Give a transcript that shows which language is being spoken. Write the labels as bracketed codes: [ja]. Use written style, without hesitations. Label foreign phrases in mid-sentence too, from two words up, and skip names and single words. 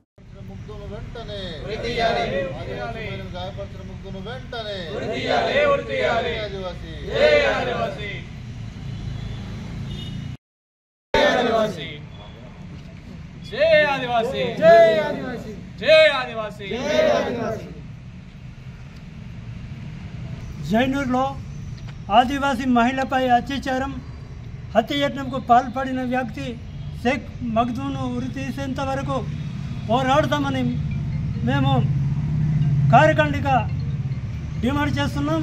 [mr] जय आदिवासी, जय आदिवासी, जय आदिवासी, जय आदिवासी. [te] జైనూరులో ఆదివాసీ మహిళపై అత్యాచారం హత్యయత్నంకు పాల్పడిన వ్యక్తి షేక్ మగ్దూను ఉరి తీసేంత వరకు పోరాడతామని మేము కార్యకర్తగా డిమాండ్ చేస్తున్నాం.